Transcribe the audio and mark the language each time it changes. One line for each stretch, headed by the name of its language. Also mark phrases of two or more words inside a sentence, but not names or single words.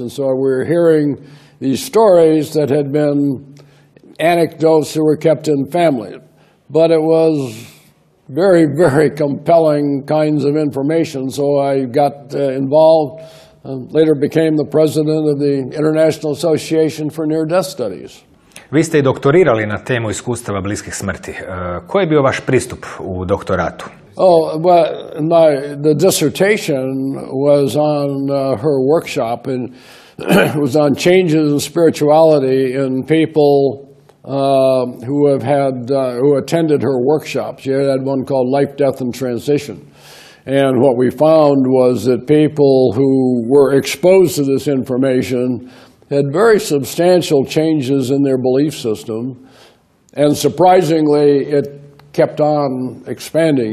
English: And so we're hearing these stories that had been anecdotes that were kept in families. But it was very, very compelling kinds of information. So I got involved, later became the president of the International Association for Near-Death Studies.
Serbian: Vi ste i doktorirali na temu iskustava bliskih smrti. Koji je bio vaš pristup u doktoratu?
English: Oh, well, the dissertation was on her workshop, and it was on changes in spirituality in people who attended her workshop. She had one called Life, Death, and Transition. And what we found was that people who were exposed to this information had very substantial changes in their belief system, and surprisingly, it kept on expanding.